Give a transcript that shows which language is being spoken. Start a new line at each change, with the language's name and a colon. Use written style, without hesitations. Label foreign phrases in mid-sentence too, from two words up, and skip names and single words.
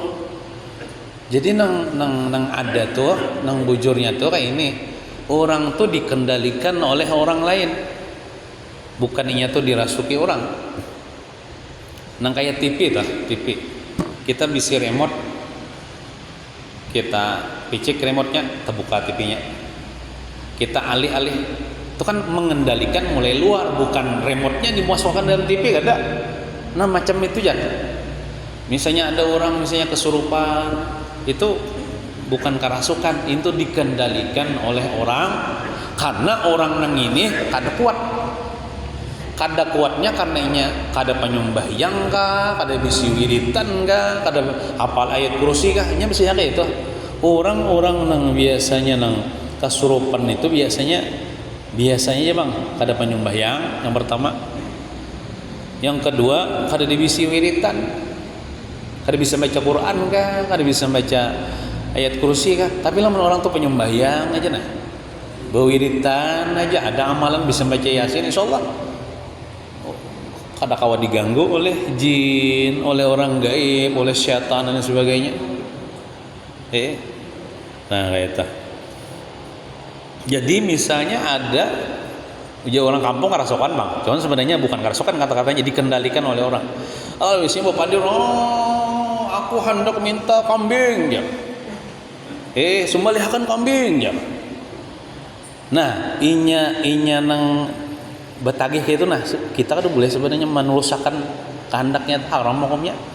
Banjar: Jadi nang ada tuh, nang bujurnya tuh kayak ini.
Indonesian: Orang tuh dikendalikan oleh orang lain.
Banjar: Bukan inya tuh dirasuki orang. Nang kayak TV tuh, TV. Kita bisi remote. Kita picik remote-nya, terbuka TV-nya. Kita alih-alih.
Indonesian: Itu kan mengendalikan mulai luar, bukan remote-nya dimasukkan dalam TV, kan ada.
Banjar: Nah, macam itu ya. Misalnya ada orang misalnya kesurupan, itu bukan kerasukan, itu dikendalikan oleh orang, karena orang nang ini kada kuat. Kada kuatnya karena inya kada penyembahyang kah, kada bisi wiritan kah, kada hafal ayat kursi kah, inya biasanya kayak itu. Orang-orang nang biasanya nang kesurupan itu biasanya ya bang, kada penyembahyang yang pertama. Yang kedua, kada dibisi wiritan, kada bisa baca Quran kah, kada bisa baca ayat kursi kah. Tapi lamun orang tuh penyembahyang aja nah, bewiritan aja, ada amalan bisa baca Yasin, insyaallah kada kawa diganggu oleh jin,
Indonesian: oleh orang gaib, oleh syaitan dan sebagainya.
Banjar: Nah kayak itu.
Indonesian: Jadi misalnya ada orang kampung kerasukan bang, cuman sebenarnya bukan kerasukan, kata-katanya dikendalikan oleh orang. Biasanya bapak dia, aku hendak minta kambing ya.
Banjar: Sembelihkan kambing ya. Nah, inya nang betagih itu, nah kita kan boleh sebenarnya menuluskan kehendaknya, haram hukumnya.